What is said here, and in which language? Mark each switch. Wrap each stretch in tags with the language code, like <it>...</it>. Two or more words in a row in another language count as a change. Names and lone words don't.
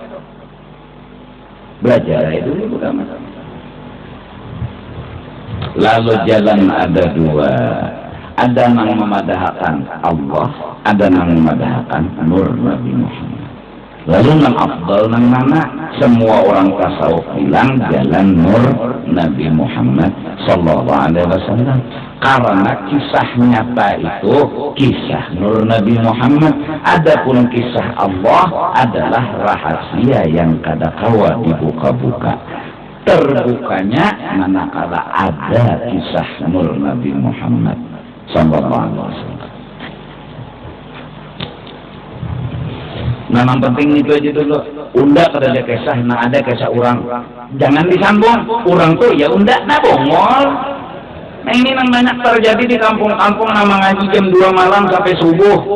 <bjn>Belajar itu pertama. Lalu jalan ada dua. Ada yang memadahkan Allah, ada yang memadahkan nur Nabi Muhammad. Lalu yang afdal yang mana? Semua orang tasawuf bilang jalan nur Nabi Muhammad</bjn> <ar>صلى الله عليه وسلم.</ar> <bjn>Karena kisah nyata itu kisah nur Nabi Muhammad. Adapun kisah Allah adalah rahasia yang kada kawa dibuka-buka. Terbukanya manakala ada kisah nur Nabi Muhammad</bjn> <ar>صلى الله عليه وسلم.</ar> <bjn>Nah, yang penting itu aja dulu. Unda kada ada kisah, nah ada kisah orang. Jangan disambung. Orang tuh ya unda nah bongol. Nah ini yang banyak terjadi di kampung-kampung nama ngaji jam 2 malam sampai subuh.</bjn>